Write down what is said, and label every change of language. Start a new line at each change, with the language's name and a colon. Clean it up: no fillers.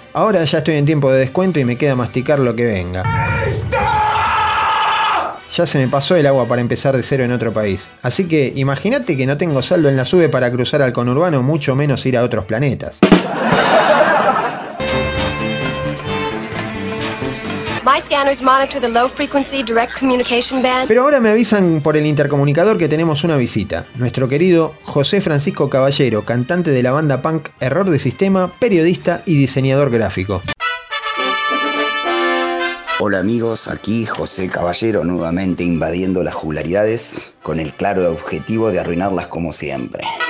Spanish: Ahora ya estoy en tiempo de descuento y me queda masticar lo que venga. Ya se me pasó el agua para empezar de cero en otro país. Así que imagínate que no tengo saldo en la sube para cruzar al conurbano, mucho menos ir a otros planetas.
English: My scanners monitor the low frequency direct communication band.
Spanish: Pero ahora me avisan por el intercomunicador que tenemos una visita. Nuestro querido José Francisco Caballero, cantante de la banda punk Error de Sistema, periodista y diseñador gráfico. Hola amigos, aquí José Caballero nuevamente invadiendo las jugularidades con el claro objetivo de arruinarlas como siempre.